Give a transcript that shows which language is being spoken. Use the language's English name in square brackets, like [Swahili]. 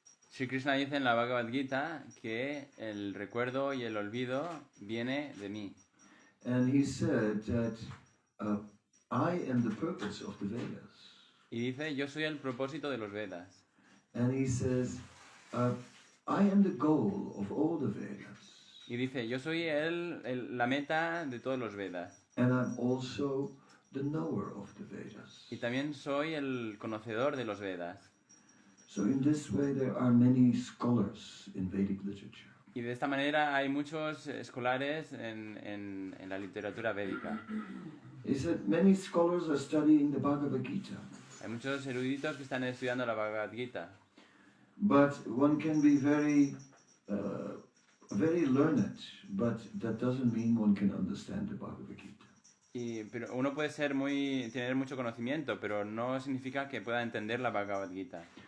[Spanish] Sri Krishna dice en la Bhagavad Gita que el recuerdo y el olvido viene de mí. [English] And he said that I am the purpose of the Vedas. [Spanish] Y dice, yo soy el propósito de los Vedas. [English] And he says, I am the goal of all the Vedas. [Spanish] Y dice, yo soy la meta de todos los Vedas. [English] And I'm also the knower of the Vedas. [Spanish] Y también soy el conocedor de los Vedas. [English] So in this way there are many scholars in Vedic literature. [Spanish] Y de esta manera hay muchos escolares en la literatura védica. [English] He said many scholars are studying the Bhagavad Gita, [Spanish] Hay muchos eruditos que están estudiando la Bhagavad Gita, [English] but one can be very learned, but that doesn't mean one can understand the Bhagavad Gita. [Spanish] pero uno puede tener mucho conocimiento, pero no significa que pueda entender la Bhagavad Gita.